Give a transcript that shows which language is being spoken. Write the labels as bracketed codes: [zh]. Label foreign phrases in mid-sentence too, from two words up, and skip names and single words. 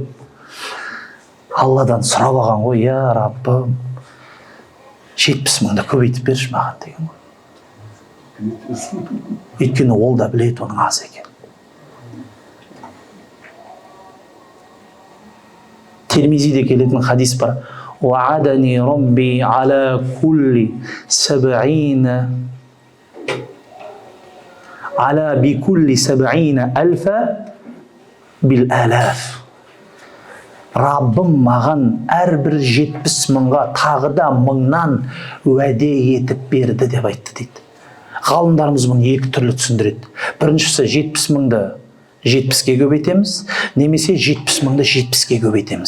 [kk] Алладан сұрап алған ғой, я Раббым, 70 мыңды көбейтіп берші маған деген ғой. Өйткені ол да біледі оның аз екен. Термизиде келетін хадис бар. [ar] وعدني ربي على كل 70 على بكل سبعين ألفا بالألف. [kk] Раббым маған әрбір 70 мыңға тағы да 1000-нан уәде етіп берді деп айтты дейді. Ғалымдарымыз мұны екі түрлі түсіндіреді. Біріншісі 70 мыңды 70-ке көбейтеміз, немесе 70 мыңды 70-ке көбейтеміз.